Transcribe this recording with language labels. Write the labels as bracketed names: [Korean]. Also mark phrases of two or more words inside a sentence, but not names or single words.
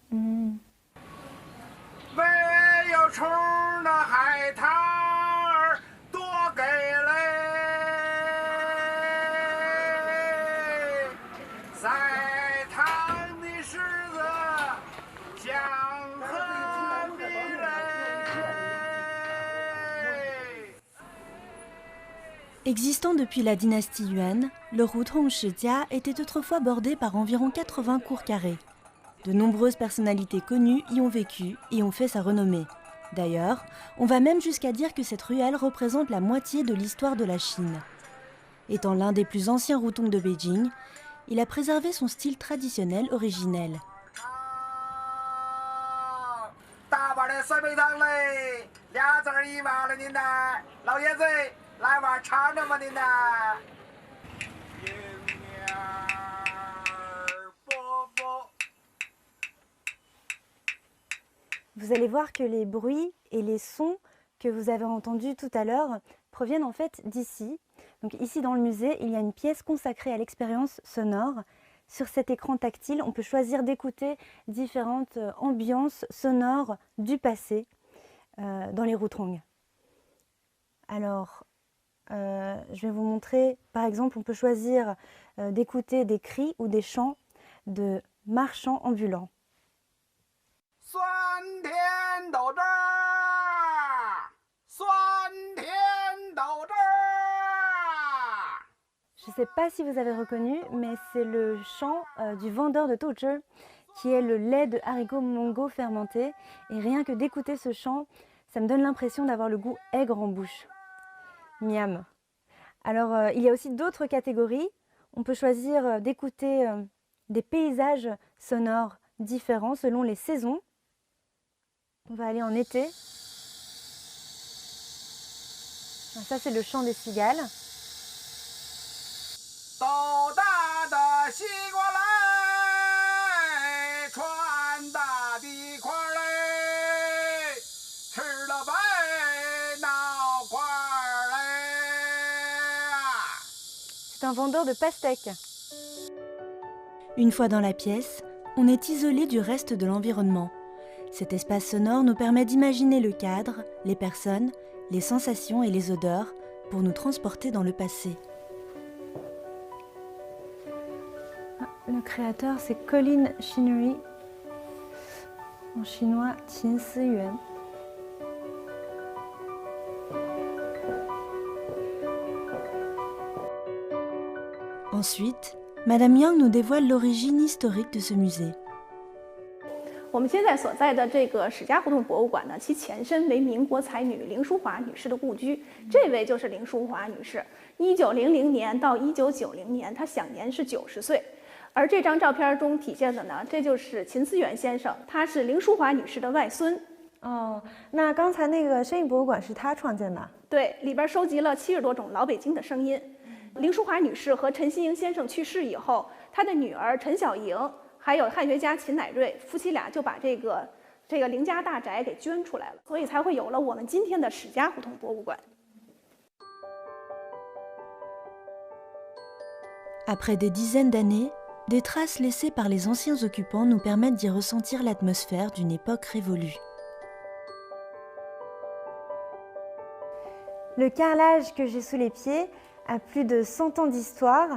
[Chinese] 没有虫的海滩儿多给力，在塘的柿子香和蜜嘞。 [French] Existant depuis la dynastie Yuan, le Rutung Shijia était autrefois bordé par environ 80 cours carrés. De nombreuses personnalités connues y ont vécu et ont fait sa renommée. D'ailleurs, on va même jusqu'à dire que cette ruelle représente la moitié de l'histoire de la Chine. Étant l'un des plus anciens Rutung de Beijing, il a préservé son style traditionnel originel. [Chinese] 大碗的酸梅汤嘞，2字1碗了您呐，老爷子来碗尝尝吧您呐。迎面波波。 [French] Vous allez voir que les bruits et les sons que vous avez entendus tout à l'heure proviennent en fait d'ici. Donc ici dans le musée, il y a une pièce consacrée à l'expérience sonore. Sur cet écran tactile, on peut choisir d'écouter différentes ambiances sonores du passé dans les Rutung. Alors, je vais vous montrer, par exemple, on peut choisir d'écouter des cris ou des chants de marchands ambulants. [Chinese] 酸甜豆汁儿，酸甜豆汁儿。 [French] Je ne sais pas si vous avez reconnu, mais c'est le chant du vendeur de Toucher, qui est le lait de haricots mongo fermenté. Et rien que d'écouter ce chant, ça me donne l'impression d'avoir le goût aigre en bouche. Miam. Alors, il y a aussi d'autres catégories. On peut choisir d'écouter des paysages sonores différents selon les saisons. On va aller en été. Ça, c'est le chant des cigales. [Chinese] 豆大的西瓜来，穿大的块儿嘞，吃了白闹块儿嘞。 [French] C'est un vendeur de pastèques. Une fois dans la pièce, on est isolé du reste de l'environnement. Cet espace sonore nous permet d'imaginer le cadre, les personnes, les sensations et les odeurs pour nous transporter dans le passé. Le créateur, c'est Colin Chinnery, en chinois Qin Si-yuan. Ensuite, Madame Yang nous dévoile l'origine historique de ce musée. [Chinese] 我们现在所在的这个史家胡同博物馆呢，其前身为民国才女凌淑华女士的故居。这位就是凌淑华女士，1900年到1990年，她享年是90岁。而这张照片中体现的呢，这就是秦思源先生，他是凌淑华女士的外孙。哦，那刚才那个声音博物馆是他创建的？对，里边收集了70多种老北京的声音。凌淑华女士和陈锡英先生去世以后，她的女儿陈小莹。还有汉学家秦乃瑞夫妻俩就把这个林家大宅给捐出来了，所以才会有了我们今天的史家胡同博物馆。 [French] Après des dizaines d'années, des traces laissées par les anciens occupants nous permettent d'y ressentir l'atmosphère d'une époque révolue. Le carrelage que j'ai sous les pieds a plus de 100 ans d'histoire.